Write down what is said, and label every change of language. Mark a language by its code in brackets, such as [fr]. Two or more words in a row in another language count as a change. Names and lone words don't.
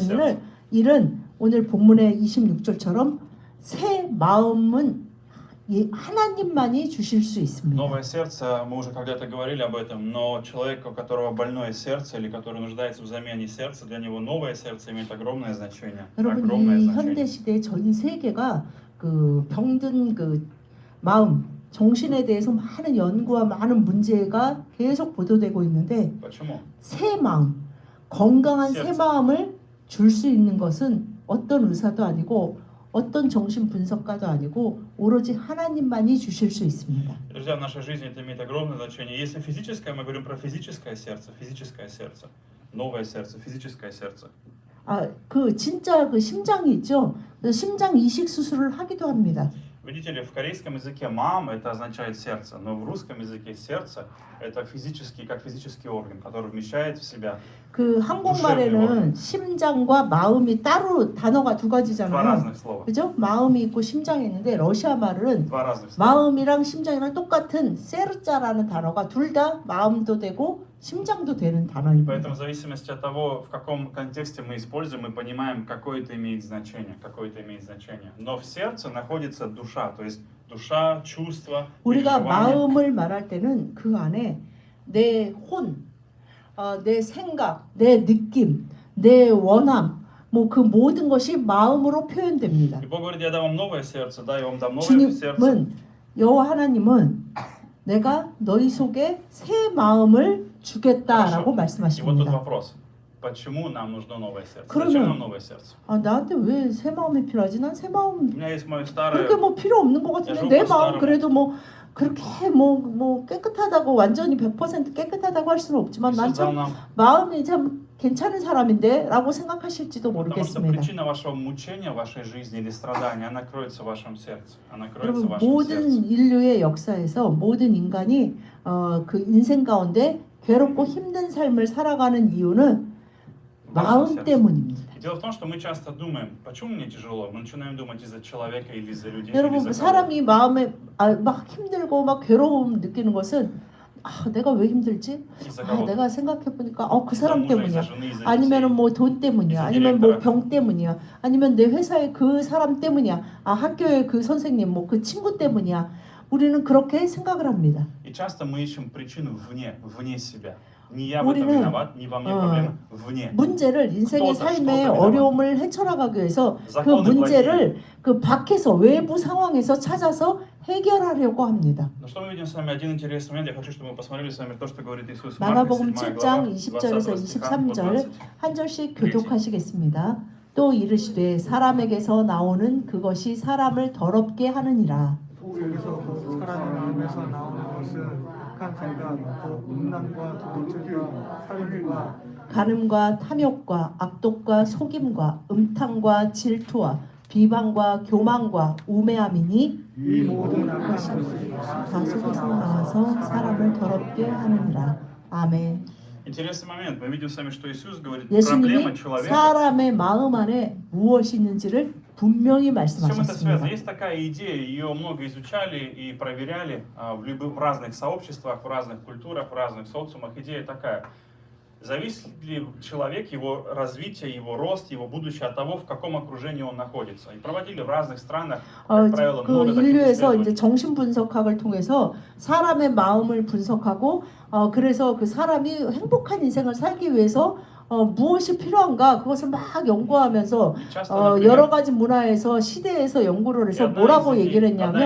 [ko] 있는 일은 오늘 본문의 26절처럼 새 마음은 하나님만이 주실 수 있습니다. [ru] Новое сердце, мы уже когда-то говорили об этом, но человек, у которого больное сердце или который нуждается в замене сердца, для него новое сердце имеет огромное значение. [ko] 여러분 [ru] огромное [ko] 이 [ru] значение. [ko] 현대 시대 전 세계가 그 병든 그 마음, 정신에 대해서 많은 연구와 많은 문제가 계속 보도되고 있는데 [ru] Почему? [ko] 새 마음, 건강한 새 [ru] сердце. [ko] 마음을 줄 수 있는 것은 어떤 의사도 아니고 어떤 정신 분석가도 아니고 오로지 하나님만이 주실 수 있습니다. [ru] Друзья, в нашей жизни это имеет огромное значение. Если физическое, мы говорим про физическое сердце, новое сердце, физическое сердце. [ko] 그 진짜 그 심장이 있죠. 그래서 심장 이식 수술을 하기도 합니다. [ru] Видите ли, в корейском языке мам это означает сердце, но в русском языке сердце это физический орган, который вмещает в себя [ko] 그 한국말에는 심장과 마음이 따로 단어가 두 [ru] два [ko] 가지잖아요. [ru] разных слова. [ko] 그죠? 마음이 있고 심장이 있는데 러시아 말은 [ru] Два разных слова. [ko] 마음이랑 심장이랑 똑같은 세르자라는 단어가 둘 다 마음도 되고 심장도 되는 단어입니다. [ru] Поэтому в зависимости от того, в каком контексте мы используем, мы понимаем, какое это имеет значение. Но в сердце находится душа, то есть душа, чувства, [ko] 우리가 [ru] переживания. [ko] 마음을 말할 때는 그 안에 내 혼, 내 생각, 내 느낌, 내 원함, 뭐 그 모든 것이 마음으로 표현됩니다. [ru] И Бог говорит, я дам вам новое сердце, да, я вам дам новое сердце. [ko] 주님은 여호와 하나님은 내가 너희 속에 새 마음을 주겠다라고 [ru] И вот тут [ko] 말씀하십니다. [ru] вопрос. Почему нам нужно новое сердце? [ko] 그러면- [ru] Зачем нам новое сердце? [ko] 아 나한테 왜 새 마음이 필요하지? 난 새 마음 [ru] У меня есть мое старое. [ko] 그렇게 뭐 필요 없는 것 같은데 내 마음 그래도 뭐 그렇게 뭐 깨끗하다고 완전히 100% 깨끗하다고 할 수는 없지만 난 [ru] Иисус дал [ko] 참 [ru] нам, [ko] 마음이 참 괜찮은 사람인데라고 생각하실지도 [ru] потому что [ko] 모르겠습니다. [ru] причина вашего мучения в вашей жизни или страдания, она кроется в вашем сердце. Она кроется в [ko] 여러분 [ru] вашем [ko] 모든 [ru] сердце. [ko] 인류의 역사에서 모든 인간이 그 인생 가운데 괴롭고 힘든 삶을 살아가는 이유는 마음 때문입니다. [ru] И дело в том, что мы часто думаем, почему мне тяжело? Мы начинаем думать из-за человека или из-за людей, или [ko] 여러분 [ru] из-за кого-то. [ko] 사람이 마음에 막 힘들고 막 괴로움 느끼는 것은 내가 왜 힘들지? [ru] Из-за кого-то. [ko] 내가 생각해 보니까 그 [ru] Из-за [ko] 사람 [ru] мужа, [ko] 때문이야. [ru] из-за жены, из-за [ko] 아니면은 [ru] детей. [ko] 뭐 돈 때문이야. 이제 아니면 뭐 디렉터라. 병 때문이야. 아니면 내 회사의 그 사람 때문이야. 학교의 그 선생님, 뭐 그 친구 때문이야. 우리는 그렇게 생각을 합니다. [ru] И часто мы ищем причину вне себя. Не я в этом [ko] 우리는, [ru] виноват, не во мне проблема, вне. [ko] 문제를 인생의 또 삶의 또 어려움을 헤쳐나가기 위해서 그 사건을 문제를 그 밖에서 외부 상황에서 찾아서 해결하려고 합니다. [ru] Но что мы видим с вами? Один интересный момент. Я хочу, чтобы мы посмотрели с вами то, что говорит Иисус в Марка, [ko] 마가복음 7 7장 [ru] глава, [ko] 20절에서 [ru] 20 стиха по [ko] 23절 [ru] 20. [ko] 한 절씩 교독하시겠습니다. 또 이르시되 사람에게서 나오는 그것이 사람을 더럽게 하느니라. 여기서 그 사람의 마음에서 나오는 것은 간살과 음란과 도둑질과 살인과 간음과 탐욕과 악독과 속임과 음탕과 질투와 비방과 교만과 우매함이니 이 모든 악한 것이 다 속에서 나와서 사람을 더럽게 하느니라. 아멘. [ru] Интересный момент. Мы видим с вами, что Иисус говорит, [ko] 예수님이 [ru] проблема человека. [ko] 사람의 마음 안에 무엇이 있는지를 분명히 [ru] С чем это связано? [ko] 말씀하셨습니다. [ru] Есть такая идея, ее много изучали и проверяли в разных сообществах, в разных культурах, в разных социумах. Идея такая. Зависит ли человек, его развитие, его рост, его будущее от того, в каком окружении он находится? И проводили в разных странах, как правило, [ko] 그 [ru] много таких [ko] 인류에서 [ru] исследований. [ko] 이제 정신 분석학을 통해서 사람의 마음을 분석하고 그래서 그 사람이 행복한 인생을 살기 위해서 무엇이 필요한가 그것을 막 연구하면서 [ru] И часто, например, [ko] 여러 가지 문화에서 시대에서 연구를 해서 뭐라고 얘기를 [ru] одна из